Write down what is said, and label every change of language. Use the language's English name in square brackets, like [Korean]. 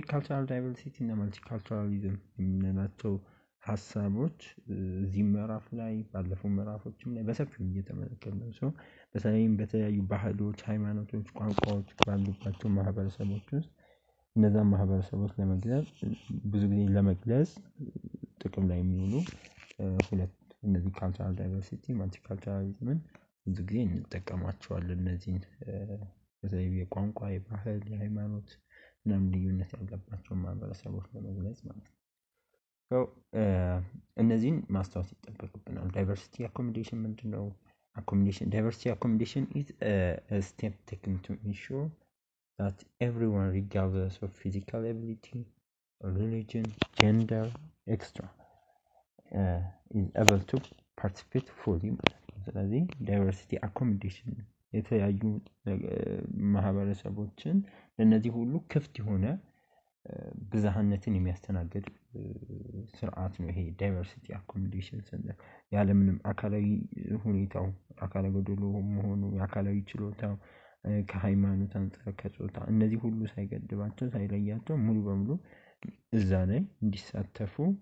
[English] Cultural diversity and multiculturalism [Amharic] የምንላቸው ሀሳቦች እዚህ ምዕራፍ ላይ ባለፈው ምዕራፎችም ላይ በሰፊው እየተመለከትን ነው። በተለይም በተለያዩ ባህሎች ሃይማኖቶች ቋንቋዎች ባሉባቸው ማህበረሰቦች ውስጥ እነዛን ማህበረሰቦች ለመግለጽ ብዙ ጊዜ ለመግለጽ ጥቅም ላይ የሚውሉ ሁለት እነዚህ ካልቸራል ዳይቨርሲቲ ማልቲካልቸራሊዝምን ብዙ ጊዜ እንጠቀማቸዋለን እነዚህን በተለይ የቋንቋ የባህል የሃይማኖት ምናምን ልዩነት ያለባቸውን ማህበረሰቦች ለመግለጽ ማለት ነው። እነዚህን ማስታወስ ይጠበቅብናል። ዳይቨርሲቲ አኮሞዴሽን ምንድነው? [English] Diversity accommodation is a step taken to ensure that everyone, regardless of physical ability, religion, gender, etc., is able to participate fully. [Amharic] ስለዚህ ዳይቨርሲቲ አኮሞዴሽን የተለያዩ ማህበረሰቦችን ለእነዚህ ሁሉ ክፍት የሆነ ብዝሃነትን የሚያስተናግድ ስርዓት ነው። ይሄ ዳይቨርሲቲ አኮሞዴሽን ስንል ያለምንም አካላዊ ሁኔታው አካለ ጎደሎ መሆኑ የአካላዊ ችሎታው ከሃይማኖት አንፃር ከጾታ እነዚህ ሁሉ ሳይገድባቸው ሳይለያቸው ሙሉ በሙሉ እዛ ላይ እንዲሳተፉ